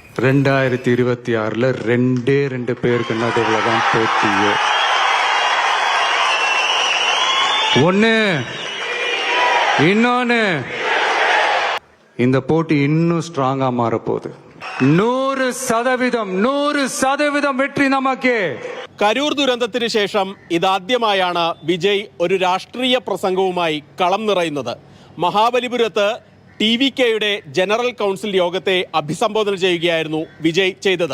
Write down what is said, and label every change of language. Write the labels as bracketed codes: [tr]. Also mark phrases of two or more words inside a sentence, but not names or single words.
[ta] 2026 ரெண்டு பேருக்கு நடுவில் தான் போட்டியே. ஒண்ணு இன்னொன்னு, இந்த போட்டி இன்னும் ஸ்ட்ராங்கா மாறப்போகுது. [ml] 100% വെற்றி നമുക്ക്. കരൂർ ദുരന്തത്തിന് ശേഷം ഇതാദ്യമായാണ് വിജയ് ഒരു രാഷ്ട്രീയ പ്രസംഗവുമായി കളം നിറയുന്നത്. മഹാബലിപുരത്ത് TVKയുടെ ജനറൽ കൗൺസിൽ യോഗത്തെ അഭിസംബോധന ചെയ്യുകയായിരുന്നു വിജയ് ചെയ്തത്.